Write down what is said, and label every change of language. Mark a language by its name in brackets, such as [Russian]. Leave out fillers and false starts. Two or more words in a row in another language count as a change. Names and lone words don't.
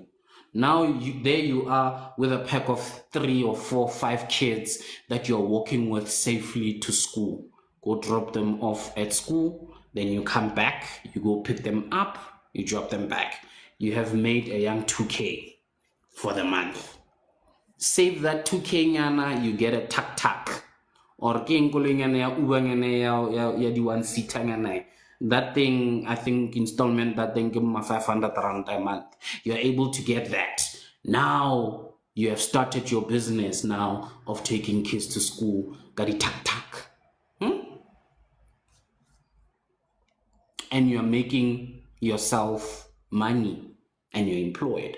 [English] Now there you are with a pack of 3 or 4, 5 kids that you're walking with safely to school. Go drop them off at school, then you come back, you go pick them up, you drop them back. You have made a young 2K for the month. Save that 2K nyana, you get a tak-tak. [Tswana] Or ya di 1-seater nyana. [English] That thing, I think installment, that thing give me 500 rand a month. You're able to get that. Now you have started your business now of taking kids to school. Gari tak-tak. And you're making yourself money and you're employed.